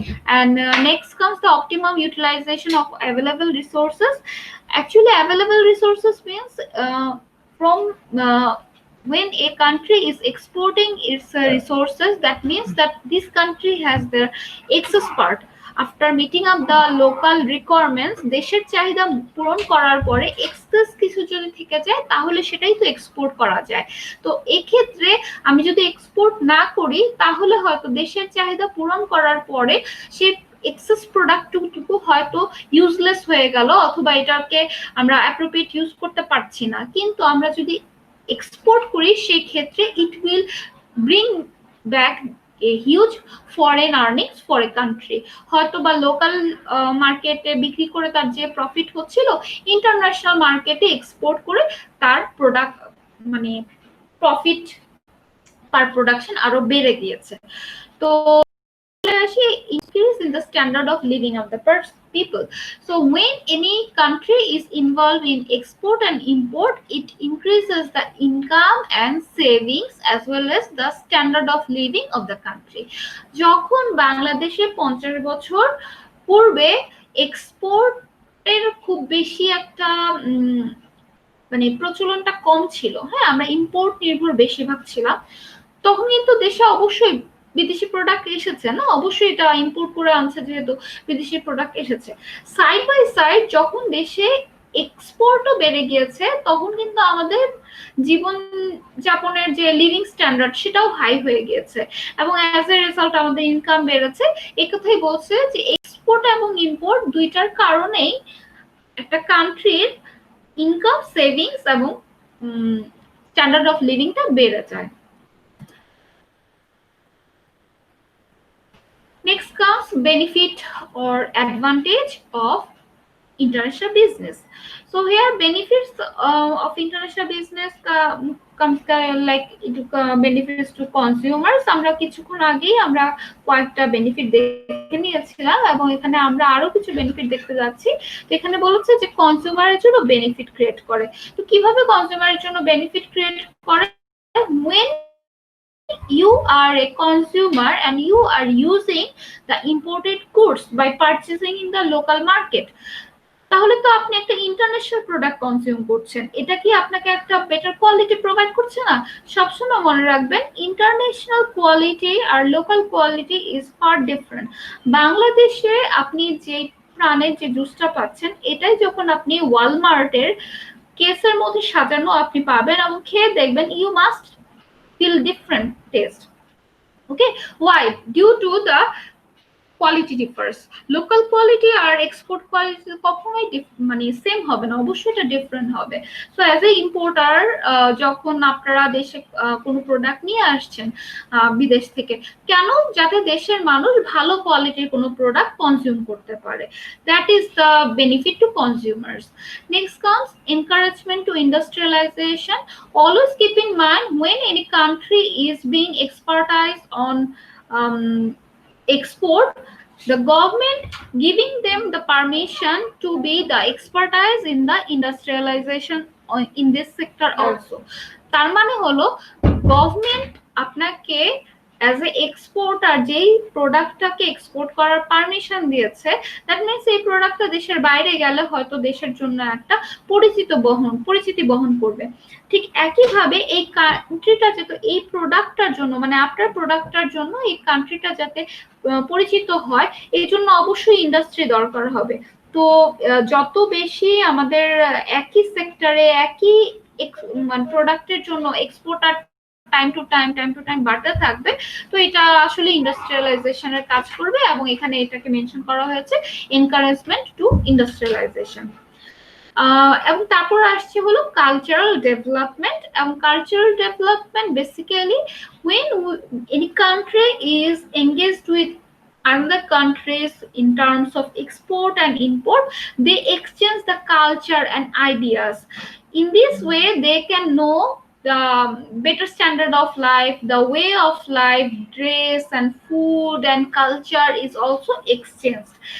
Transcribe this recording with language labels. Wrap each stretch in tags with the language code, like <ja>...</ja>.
<en>And next comes the optimum utilization of available resources. Actually available resources means from when a country is exporting its resources, that means that this country has their excess part. After meeting up the local requirements,</en> <bn>দেশের চাহিদা পূরণ করার পরে access কিছু যদি থেকে যায় তাহলে সেটাই তো এক্সপোর্ট করা যায়। তো এই ক্ষেত্রে আমি যদি এক্সপোর্ট না করি তাহলে হয়তো দেশের চাহিদা পূরণ করার পরে সে এক্সেস প্রোডাক্টটুকু হয়তো ইউজলেস হয়ে গেল, অথবা এটাকে আমরা অ্যাপ্রোপ্রিয়েট ইউজ করতে পারছি না। কিন্তু আমরা যদি এক্সপোর্ট করি সেই ক্ষেত্রে</bn> <en>It will bring back a huge foreign earnings for a country.</en> <bn>হয়তো বা লোকাল মার্কেটে বিক্রি করে তার যে প্রফিট হচ্ছিল, ইন্টারন্যাশনাল মার্কেটে এক্সপোর্ট করে তার প্রোডাক্ট মানে প্রফিট পার প্রোডাকশন আরো বেড়ে গিয়েছে। তো</bn> <en>Bangladeshi increase in the standard of living of the people. So when any country is involved in export and import, it increases the income and savings as well as the standard of living of the country.</en> <bn>যখন বাংলাদেশে 50 বছর পূর্বে এক্সপোর্টের খুব বেশি একটা মানে প্রচলনটা কম ছিল, হ্যাঁ, আমরা ইম্পোর্ট নির্ভর বেশিরভাগ ছিলাম, তখন কিন্তু দেশে অবশ্যই বিদেশি প্রোডাক্ট এসেছে না, অবশ্যই এটা ইম্পোর্ট করে আনছে যেহেতু বিদেশি প্রোডাক্ট এসেছে। সাইড বাই সাইড যখন দেশে এক্সপোর্টও বেড়ে গিয়েছে তখন কিন্তু আমাদের জীবন যাপনের যে লিভিং স্ট্যান্ডার্ড সেটাও হাই হয়ে গিয়েছে এবং</bn> <en>as a result</en> <bn>আমাদের ইনকাম বেড়েছে। এই কথাই বলছে যে এক্সপোর্ট এবং ইম্পোর্ট দুইটার কারণেই একটা কান্ট্রির ইনকাম, সেভিংস এবং স্ট্যান্ডার্ড অফ লিভিংটা বেড়ে যায়।</bn> <en>Next comes benefit or advantage of international business. So here benefits of international business comes like benefits to consumers.</en> <bn>আমরা কিছুক্ষণ আগেই আমরা কয়েকটা বেনিফিট দেখে নিয়েছিলাম এবং এখানে আমরা আরো কিছু বেনিফিট দেখতে যাচ্ছি। তো এখানে বলছে যে কনজিউমারের জন্য বেনিফিট ক্রিয়েট করে। তো কিভাবে কনজিউমারের জন্য বেনিফিট ক্রিয়েট করে?</bn> <en>when you are a consumer and you are using the imported goods by purchasing in the local market,</en> <bn>তাহলে তো আপনি একটা ইন্টারন্যাশনাল প্রোডাক্ট কনজিউম করছেন, এটা কি আপনাকে একটা বেটার কোয়ালিটি প্রোভাইড করছে না? সবসময় মনে রাখবেন international quality আর local quality</bn> <en>Is far different.</en> <bn>বাংলাদেশে আপনি যে প্রাণের যে জুসটা পাচ্ছেন এটাই যখন আপনি ওয়ালমার্টের কেসের মধ্যে সাজানো আপনি পাবেন এবং খেয়ে দেখবেন,</bn> <en>You must feel different taste.</en> <bn>Okay, why? Due to the quality differs. Local quality আর export quality কখনোই মানে সেম হবে না, অবশ্যই এটা ডিফারেন্ট হবে।</bn> <en>so as a importer</en> <bn>যখন আপনারা দেশে কোনো প্রোডাক্ট নিয়ে আসছেন বিদেশ থেকে, কেন? যাতে দেশের মানুষ ভালো কোয়ালিটির কোনো প্রোডাক্ট কনজিউম করতে পারে।</bn> <en>That is the benefit to consumers. Next comes encouragement to industrialization. Always keep in mind when any country is being expertized on export, the government giving them the permission to be the expertise in the industrialization in this sector also.</en> <bn>তার মানে হলো government আপনাকে</bn> <en>as a exporter</en> <bn>যেই প্রোডাক্টটাকে export করার permission দিয়েছে,</bn> <en>that means</en> <bn>এই প্রোডাক্টটা দেশের বাইরে গেলে হয়তো দেশের জন্য একটা পরিচিতি বহন করবে। ঠিক একইভাবে এই কান্ট্রিটা যাতে এই প্রোডাক্টটার জন্য মানে আপনার প্রোডাক্টটার জন্য এই কান্ট্রিটা যাতে পরিচিত হয়, এই জন্য অবশ্যই ইন্ডাস্ট্রি দরকার হবে। তো যত বেশি আমাদের একই সেক্টরে একই মানে প্রোডাক্টের জন্য এক্সপোর্টার</bn> <en>time to time</en> <bn>বাড়তে থাকবে, তো এটা আসলে ইন্ডাস্ট্রিয়ালাইজেশনের কাজ করবে এবং এখানে এটাকে মেনশন করা হয়েছে এনকারেজমেন্ট টু ইন্ডাস্ট্রিয়ালাইজেশন। এবং তারপর আসছে হলো কালচারাল ডেভেলপমেন্ট।</bn> <en>এবং cultural development basically when any country is engaged with other countries in terms of export and import, they exchange the culture and ideas. In this way they can know the better standard of life, the way of life, dress and food and culture is also exchanged.</en>